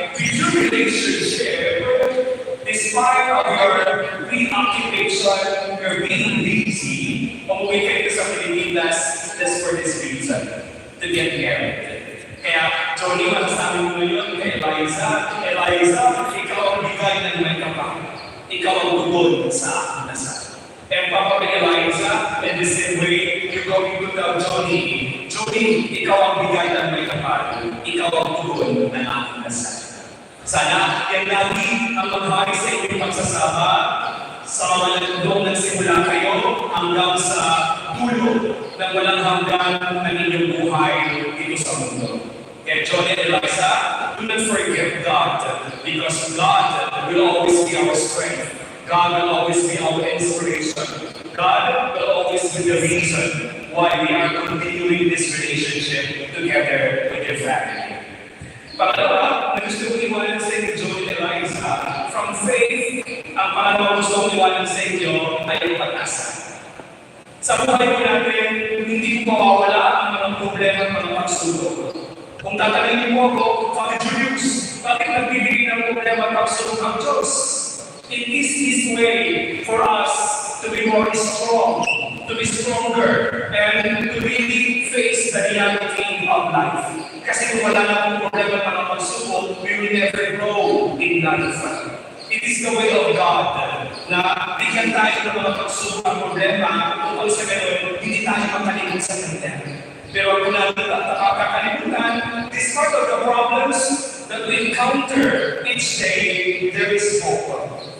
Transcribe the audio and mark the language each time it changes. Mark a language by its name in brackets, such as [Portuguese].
[English] With your relationship, despite of your preoccupation, your being busy, [Filipino] umuwi kayo sa Pilipinas [English] just for this reason, to get married. [Filipino] Kaya, Johnny, masasabi mo ngayon kay Eliza, ikaw ang bigay ng may kapal. Ikaw ang tugon sa aking dasal. [English] And Papa kay Eliza, in the same way, you're going to tell Johnny, [Filipino] ikaw ang bigay ng may kapal. Ikaw ang tugon ng aking dasal. Sana, yan lagi ang maghari sa inyong pagsasama sa mga noong nagsimula kayo hanggang sa dulo ng walang hanggan ng inyong buhay dito sa mundo. [English] Kaya John and Eliza, do not forget God, because God will always be our strength. God will always be our inspiration. God will always be the reason why we are continuing this relationship together with your family. [Filipino] Pangalawa, na gusto ko iwanan sa inyo, John and Eliza, [English] from faith, [Filipino] ang pangalawa gusto ko iwanan sa inyo ay ang pag-asa. Sa buhay ko natin, hindi ko mawawala ang mga problema at mga pagsubok. Kung tatanungin mo ako, Father Julius, bakit nagbibigay ng problema at pagsubok ang Diyos? [English] It is His way for us to be more strong, to be stronger, and to really face the reality of life. [Filipino] Kasi kung wala na akong problema at mga pagsubok, [English] we will never grow in life. It is the way of God [Filipino] na bigyan tayo ng mga pagsubok at problema tungkol sa gano'n, hindi tayo makalimut sa kanya. Pero kung nakakalimutan, [English] despite of the problems that we encounter each day, there is hope.